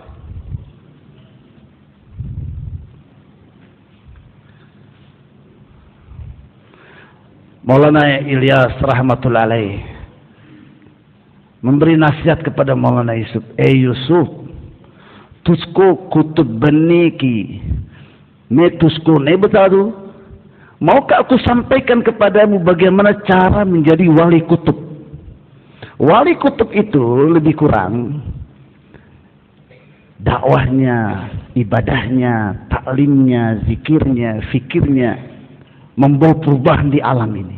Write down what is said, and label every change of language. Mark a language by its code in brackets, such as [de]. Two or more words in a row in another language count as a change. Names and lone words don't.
[id] Maulana Ilyas [ar] rahmatullah alaih [id] memberi nasihat kepada Maulana Yusuf. [hi] Yusuf, तुझको क़ुतुब बनने की मैं तुझको नहीं बता दूं? [id] Maukah aku sampaikan kepadamu bagaimana cara menjadi wali kutub? Wali kutub itu lebih kurang dakwahnya, ibadahnya, taklimnya, zikirnya, fikirnya membawa perubahan di alam ini.